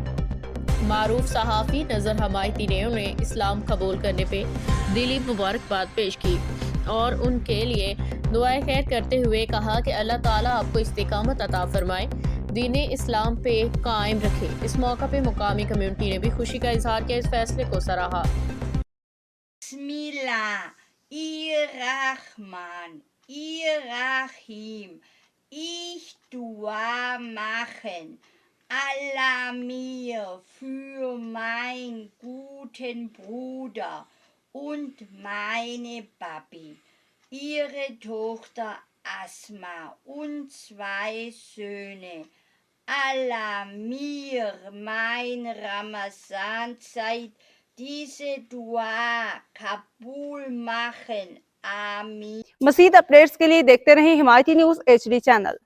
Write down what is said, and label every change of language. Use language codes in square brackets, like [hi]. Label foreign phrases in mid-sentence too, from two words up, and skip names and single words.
[ur] معروف صحافی نظر حمایتی نے انہیں اسلام قبول کرنے پہ دلی مبارکباد پیش کی اور ان کے لیے دعائیں خیر کرتے ہوئے کہا کہ اللہ تعالیٰ آپ کو استقامت عطا فرمائے، دین اسلام پہ قائم رکھے. اس موقع پہ مقامی کمیونٹی نے بھی خوشی کا اظہار کیا، اس فیصلے کو سراہا. [ar] Bismillahirrahmanirrahim. [de] Ich dua machen. Allah mir für meinen guten Bruder und meine Papi, ihre Tochter Asma und 2 Söhne. Allah mir mein Ramazanzeit diese Dua kabul machen. [ur] آمین. مزید اپڈیٹس کے لیے دیکھتے رہیں حمایتی نیوز HD چینل.